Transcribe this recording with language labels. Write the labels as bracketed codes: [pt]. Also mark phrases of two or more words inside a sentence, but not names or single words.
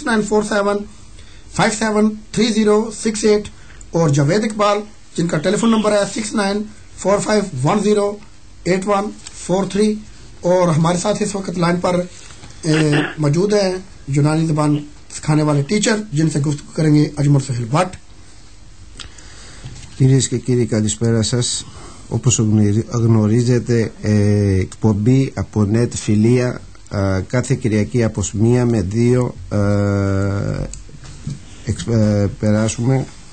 [ur] 6947573068 اور جاوید اقبال جن کا [en] telephone number [ur] ہے 6945108143 اور ہمارے ساتھ اس وقت لائن پر موجود ہے یونانی زبان سکھانے والے ٹیچر جن سے گفتگو کریں گے اجمل سہیل بھٹ. [el] Κυρίες και κύριοι, καλησπέρα σας. Όπως γνωρίζετε, εκπομπή από NET Φιλία κάθε Κυριακή από 1 με 2 περάσουμε.